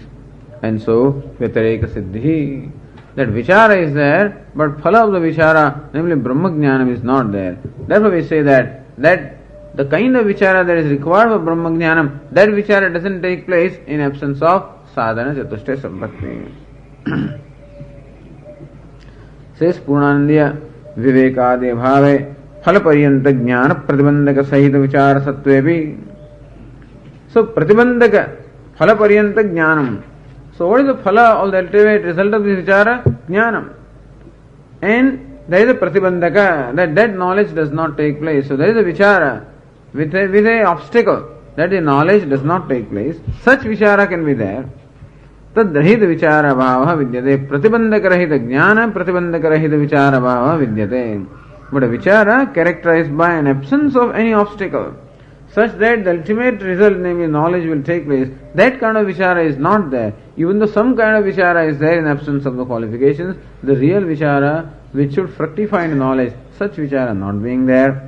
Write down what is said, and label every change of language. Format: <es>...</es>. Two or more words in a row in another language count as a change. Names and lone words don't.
<en>And so,</en> <sa>Vyatareka Siddhi.</sa> <en>That Vichara is there, but Phala of the Vichara, namely</en> <sa>Brahma Jnanam,</sa> <en>is not there. Therefore we say that the kind of Vichara that is required for</en> <sa>Brahma Jnanam,</sa> <en>that Vichara doesn't take place in absence of</en> <sa>Sadhana Chatushtaya Sambhakti. Says Purnandiya Vivekadi Bhave Phalaparyanta Jnana Pratibandhaka Sahita Vichara Sattvepi. So Pratibandhaka Phalaparyanta Jnanam.</sa> <en>So what is the Phala or the ultimate result of this Vichara? Jnanam. And there is a Pratibandhaka, that knowledge does not take place. So there is a Vichara with a obstacle, that the knowledge does not take place. Such Vichara can be there.</en> <sa>Tadrahita Vichara Bhava Vidyate. Pratibandhaka Rahita Jnana Pratibandhaka Rahita Vichara Bhava Vidyate.</sa> <en>But a Vichara characterized by an absence of any obstacle, such that the ultimate result, namely knowledge, will take place. That kind of Vichara is not there. Even though some kind of Vichara is there in absence of the qualifications, the real Vichara which should fructify in knowledge, such Vichara not being there.</en>